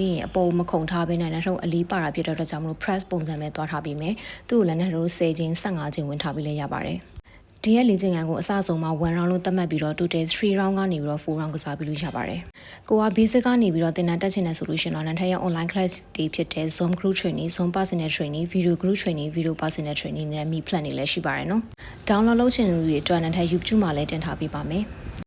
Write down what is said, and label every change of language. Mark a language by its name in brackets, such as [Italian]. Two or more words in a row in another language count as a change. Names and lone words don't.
[Burmese] ပြီးရင်အပေါ်မခုံထားဘဲနဲ့နန်ထုတ်အလေးပါတာဖြစ်တဲ့အတွက်ကြောင့်မလို့ press ပုံစံပဲသွားထားပြီးမယ်။သူ့ကိုလည်းနန်တို့10ချိန်15ချိန်ဝင်ထားပြီးလဲရပါတယ်။ဒီရဲ့လေ့ကျင့်ခန်းကိုအစဆုံးမှာ [English] 1 round [Burmese] လို့သတ်မှတ်ပြီးတော့ [English] total 3 round [Burmese] ကနေပြီးတော့ [English] 4 round [Burmese] ကစားပြီးလို့ရပါတယ်။ကိုက basic ကနေပြီးတော့သင်တန်းတက်ချင်တဲ့ဆိုလို့ရှိရင်တော့နန်ထက်ရဲ့ [English] online class [Burmese] တွေဖြစ်တဲ့ [English] Zoom group training, Zoom personal training, video group training, video personal training [Burmese] နဲ့ [English] Mi plan [Burmese] တွေလည်းရှိပါတယ်နော်။ download လုပ်ချင်တဲ့လူတွေအတွက်နန်ထက် YouTube မှာလည်းတင်ထားပေးပါမယ်။